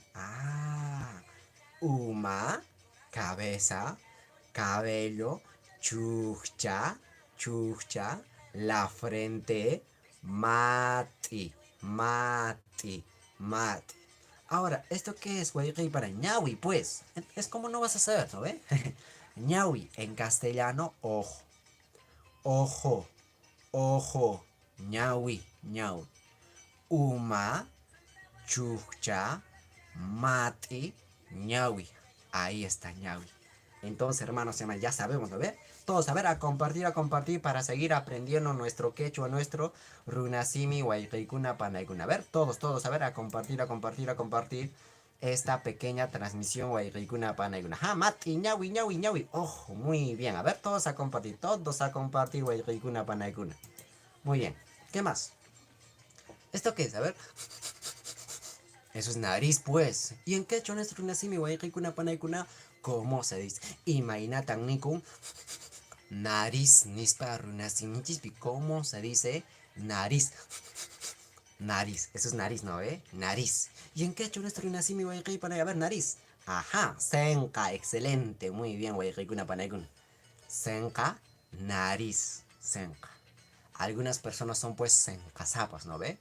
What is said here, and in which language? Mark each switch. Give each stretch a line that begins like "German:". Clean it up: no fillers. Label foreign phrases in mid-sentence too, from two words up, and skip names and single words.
Spanish: Ah, uma, cabeza, cabello, chucha, la frente, mati. Ahora, ¿esto qué es, güey? Para ñawi, pues. Es como no vas a saber, ¿no ve? ñawi, en castellano, ojo, ojo, ñawi.
Quechua: Uma, chucha, mati, ñawi.
Spanish: Ahí está ñawi. Entonces, hermanos, ya sabemos, ¿no ve? Todos, a ver, a compartir para seguir aprendiendo nuestro quechua, nuestro runasimi,
Quechua: guayquicuna, panaicuna.
Spanish: A ver, todos, a ver, a compartir esta pequeña transmisión,
Quechua: guayquicuna, panaicuna. Ja, mati, ñawi.
Spanish: Ojo, muy bien. A ver, todos a compartir,
Quechua: guayquicuna, panaicuna.
Spanish: Muy bien. ¿Qué más? ¿Esto qué es? A ver. Eso es nariz, pues. ¿Y en quechua nuestro
Quechua: runasimi, guayquicuna, panaicuna?
Spanish: ¿Cómo se dice? Imagínate, Nico. Nariz,
Quechua: nispa, runasiminchispi.
Spanish: ¿Cómo se dice? Nariz. Nariz. Eso es nariz, ¿no ve? Nariz. ¿Y en qué ha hecho nuestro runasimi guayqui para a ver nariz? Ajá, senka, excelente. Muy bien,
Quechua: guayqui panaikun. Senka, nariz. Senka.
Spanish: Algunas personas son pues senkazapas, ¿no ve?